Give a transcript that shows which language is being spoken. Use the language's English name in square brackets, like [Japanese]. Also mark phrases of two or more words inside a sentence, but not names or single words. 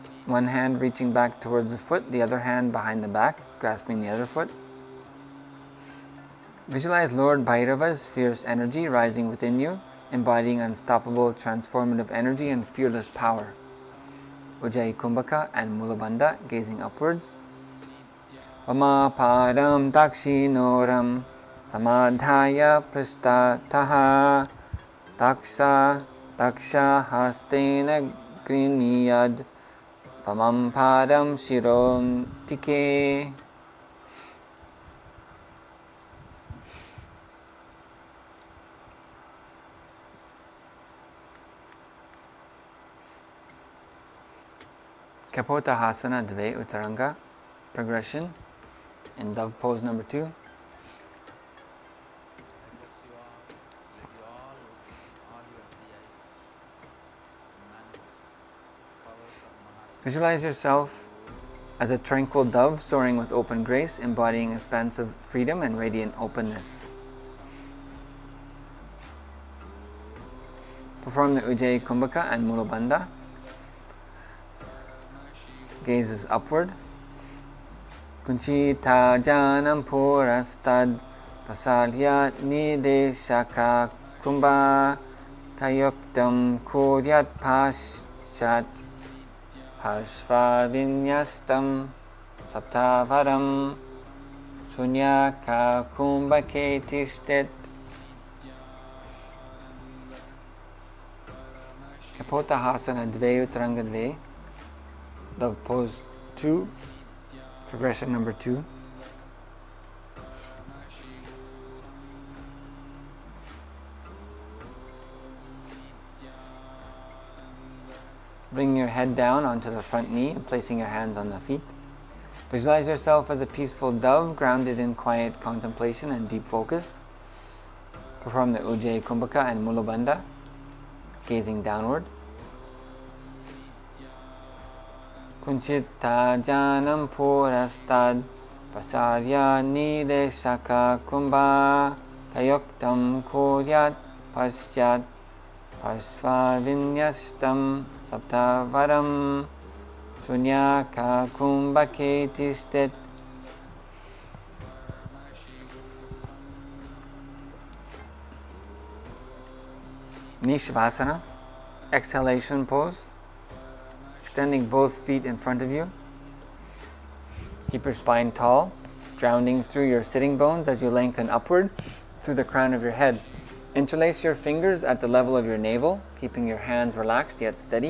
[English] one hand reaching back towards the foot, the other hand behind the back, grasping the other foot. Visualize Lord Bhairava's fierce energy rising within you, embodying unstoppable transformative energy and fearless power. Ujjayi Kumbhaka and Mulabandha gazing upwards. [Sanskrit] वामपरम् दक्षिणोरम् समाधाय पृष्टतः दक्ष हस्तेन ग्रिणियाद् वामम्परम् शिरोम् तिके. कपोतहासन द्वे उत्तरङ्ग [English] progression in dove pose number 2. Visualize yourself as a tranquil dove soaring with open grace, embodying expansive freedom and radiant openness. Perform the Ujjayi Kumbhaka and Mulabandha. Gazes upward. [Sanskrit] कुञ्चित जानम् पुरस्तात् प्रसल्य निदेशक कुम्भ तयोक्तम् कुर्यात् पश्चात् पार्श्व विन्यस्तम् सप्तवारम् शून्यक कुम्भके तिष्ठेत्. कपोतहासन द्वे उत्तरङ्ग द्वे. [English] Dove pose 2, progression number 2. Bring your head down onto the front knee and placing your hands on the feet. Visualize yourself as a peaceful dove grounded in quiet contemplation and deep focus. Perform the Ujjayi Kumbhaka and Mulabandha, gazing downward. [Sanskrit] कुञ्चित जानम् पुरस्तात् प्रसार्य निदेशक कुम्भ तयोक्तम् कुर्यात् पश्चात् पार्श्व विन्यस्तम् सप्तवारम् शून्यक कुम्भके तिष्ठेत्. [English] Nishvasana, exhalation pose. Extending both feet in front of you. Keep your spine tall, grounding through your sitting bones as you lengthen upward through the crown of your head. Interlace your fingers at the level of your navel, keeping your hands relaxed yet steady.